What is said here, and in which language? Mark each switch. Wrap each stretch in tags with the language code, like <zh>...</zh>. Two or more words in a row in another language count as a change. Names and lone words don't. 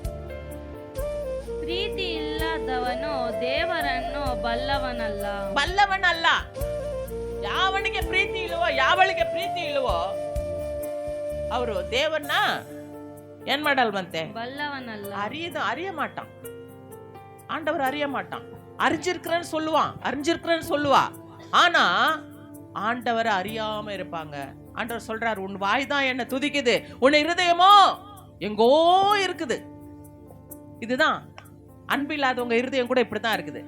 <kn>ಪ್ರೀತಿ ಇಲ್ಲದವನು ದೇವರನ್ನು ಬಲ್ಲವನಲ್ಲ. ಯಾವನಿಗೆ ಪ್ರೀತಿ ಇಲ್ವೋ, ಯಾವಳಿಗೆ ಪ್ರೀತಿ ಇಲ್ವೋ ಅವರು ದೇವರನ್ನ ಏನ್ ಮಾಡಲ್ವಂತೆ? ಬಲ್ಲವನಲ್ಲ.</kn> <ta>அறிய மாட்டான் ஆண்டவர், அறிய மாட்டான். அறிஞ்சிருக்கிறேன்னு சொல்லுவா, ஆனா ஆண்டவரை அறியாம இருப்பாங்க. ஆண்டவர் சொல்றாரு, உன் வாய் தான் என்ன துதிக்குது, உன் இருதயமோ எங்கோ இருக்குது. இதுதான் அன்பு இல்லாதவங்க இருதயம் கூட இப்படிதான் இருக்குது.</ta>